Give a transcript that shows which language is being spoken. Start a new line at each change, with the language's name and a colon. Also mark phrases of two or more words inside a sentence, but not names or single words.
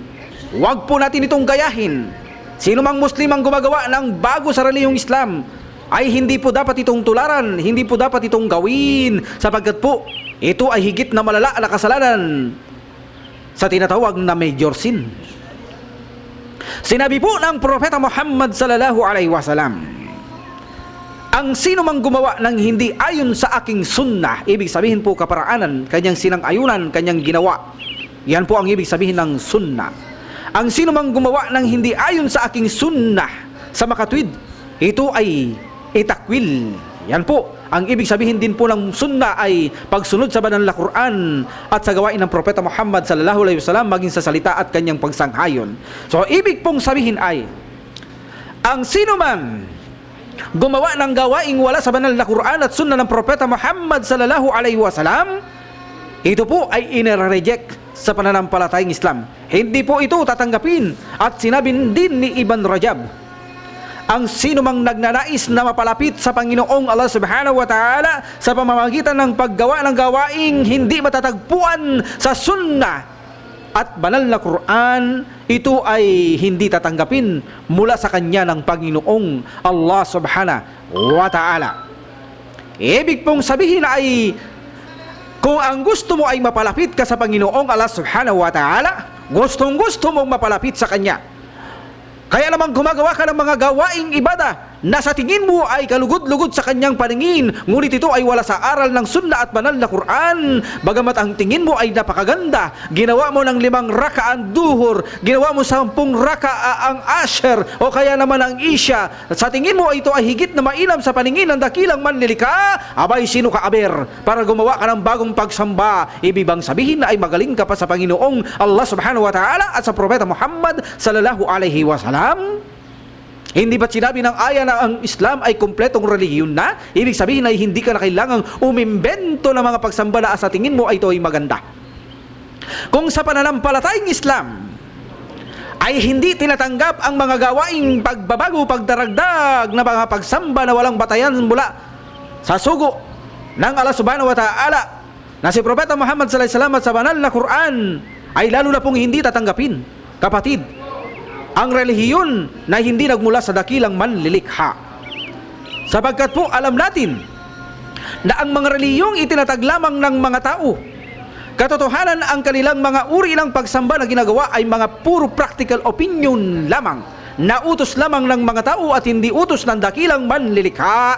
Filipino: Huwag po natin itong gayahin. Sino mang Muslim ang gumagawa ng bago sa relihiyong Islam, ay hindi po dapat itong tularan, hindi po dapat itong gawin, sapagkat po, ito ay higit na malala na kasalanan sa tinatawag na
English: major sin.
Filipino: Sinabi po ng propeta Muhammad
Arabic: صلى الله عليه وسلم,
Filipino: ang sino mang gumawa ng hindi ayon sa aking sunnah, ibig sabihin po kaparaanan, kanyang sinang-ayunan, kanyang ginawa. Yan po ang ibig sabihin ng sunnah. Ang sino mang gumawa ng hindi ayon sa aking sunnah sa makatwid, ito ay itakwil. Yan po, ang ibig sabihin din po ng sunnah ay pagsunod sa banal na Quran at sa gawain ng propeta Muhammad
Arabic: صلى الله عليه وسلم,
Filipino: maging sa salita at kanyang pagsanghayon. So, ibig pong sabihin ay, ang sino man gumawa ng gawaing wala sa banal na Quran at sunnah ng propeta Muhammad
Arabic: صلى الله عليه وسلم,
Filipino: ito po ay inireject sa pananampalatayang Islam. Hindi po ito tatanggapin. At sinabi din ni Ibn Rajab, ang sino mang nagnanais na mapalapit sa Panginoong Allah
Arabic: سبحانه وتعالى
Filipino: sa pamamagitan ng paggawa ng gawaing hindi matatagpuan sa sunnah at banal na Quran, ito ay hindi tatanggapin mula sa kanya ng Panginoong Allah
Arabic: سبحانه وتعالى.
Filipino: Ibig pong sabihin ay, kung ang gusto mo ay mapalapit ka sa Panginoong Allah
Arabic: سبحانه وتعالى,
Filipino: gustong gusto mong mapalapit sa kanya, kaya naman gumagawa ka ng mga gawaing ibada na sa tingin mo ay kalugod-lugod sa kanyang paningin, ngunit ito ay wala sa aral ng sunna at banal na Quran. Bagamat ang tingin mo ay napakaganda, ginawa mo ng 5 rakaang duhur, ginawa mo 10 rakaang asher o kaya naman ang isya, sa tingin mo ito ay higit na mainam sa paningin ng dakilang manlilika, abay sino ka aber para gumawa ka ng bagong pagsamba? Ibig bang sabihin na ay magaling ka pa sa Panginoong Allah
Arabic: سبحانه وتعالى
Filipino: at sa Propeta Muhammad
Arabic: صلى الله عليه وسلم?
Filipino: Hindi ba't sinabi ng aya na ang Islam ay kumpletong relihiyon na? Ibig sabihin ay hindi ka na kailangang umimbento ng mga pagsamba na sa tingin mo ay ito ay maganda. Kung sa pananampalatayang Islam ay hindi tinatanggap ang mga gawaing pagbabago, pagdaragdag na mga pagsamba na walang batayan mula sa sugo ng Allah
Arabic: سبحانه وتعالى
Filipino: na si Propeta Muhammad
Arabic: صلى الله عليه وسلم
Filipino: at sa banal na Quran, ay lalo na pong hindi tatanggapin, kapatid, ang relihiyon na hindi nagmula sa dakilang manlilikha. Sapagkat po alam natin na ang mga relihiyong itinatag lamang ng mga tao, katotohanan ang kanilang mga uri ng pagsamba na ginagawa ay mga puro
English: practical opinion
Filipino: lamang, na utos lamang ng mga tao at hindi utos ng dakilang manlilikha.